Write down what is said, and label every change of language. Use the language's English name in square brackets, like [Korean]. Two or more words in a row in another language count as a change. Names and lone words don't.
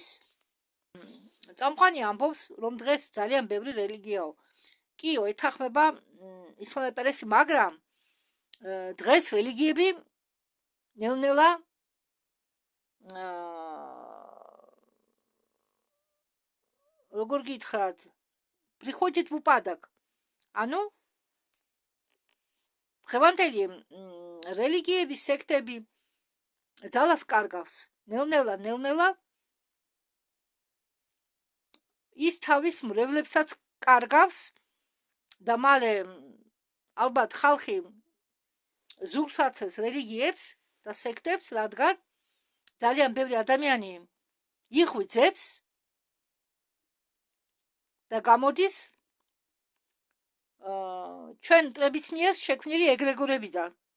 [Georgian] წამყვანი ამბობს, რომ დღეს ძალიან ბევრი რელიგიაო. კიო, ეთანხმება ისმაელ პერესი, მაგრამ დღეს რელიგიები ნელ-ნელა როგორ გითხრათ, [Russian] приходит в упадок. [Georgian] ანუ დღევანდელი რელიგიების სექტები ძალას კარგავს. ნელ-ნელა ის თავის მრევლებსაც კარგავს და მალე ალბათ ხალხი ზურგს აცევს რელიგიებს და სექტებს, რადგან ძალიან ბევრი ადამიანი იხვიძებს და გამოდის ჩვენ მტრების მიერ შექმნილი ეგრეგორებიდან.